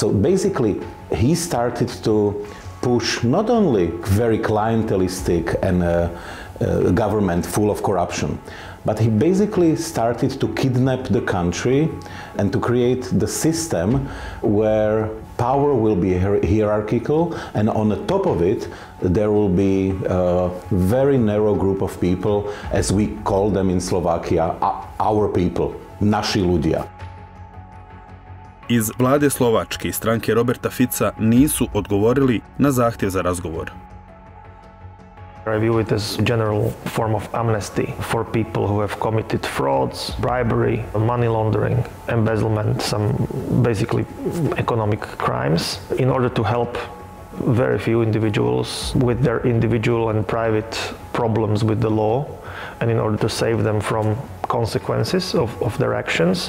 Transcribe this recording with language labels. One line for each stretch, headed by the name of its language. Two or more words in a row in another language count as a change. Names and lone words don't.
English: So basically he started to push not only very clientelistic and government full of corruption, but he basically started to kidnap the country and to create the system where power will be hierarchical, and on the top of it there will be a very narrow group of people, as we call them in Slovakia, our people,
Slovak: naši ľudia.
Bosnian: Iz vlade Slovačke i stranke Roberta Fica nisu odgovorili na zahtjev za razgovor.
English: I view it as a general form of amnesty for people who have committed frauds, bribery, money laundering, embezzlement, some basically economic crimes, in order to help very few individuals with their individual and private problems with the law, and in order to save them from consequences of their actions.